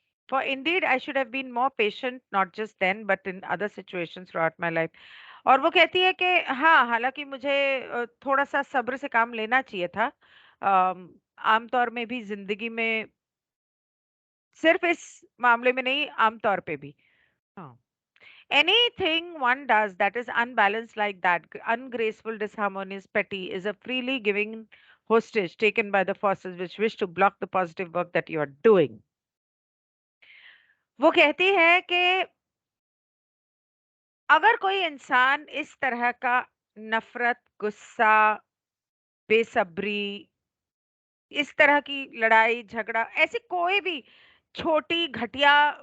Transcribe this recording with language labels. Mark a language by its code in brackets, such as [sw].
[en] For indeed, I should have been more patient, not just then, but in other situations throughout my life. [hi] और वो कहती है कि हाँ, हालाँकि मुझे थोड़ा-सा सब्र से काम लेना चाहिए था। आमतौर में भी ज़िंदगी में, सिर्फ़ इस मामले में नहीं, आमतौर पे भी। हाँ। [en] Anything one does that is unbalanced like that, ungraceful, disharmonious, petty, is a freely giving hostage taken by the forces which wish to block the positive work that you are doing. [hi] वो कहती है कि अगर कोई इंसान इस तरह का नफरत, गुस्सा, बेसब्री, इस तरह की लड़ाई, झगड़ा, ऐसी कोई भी छोटी घटिया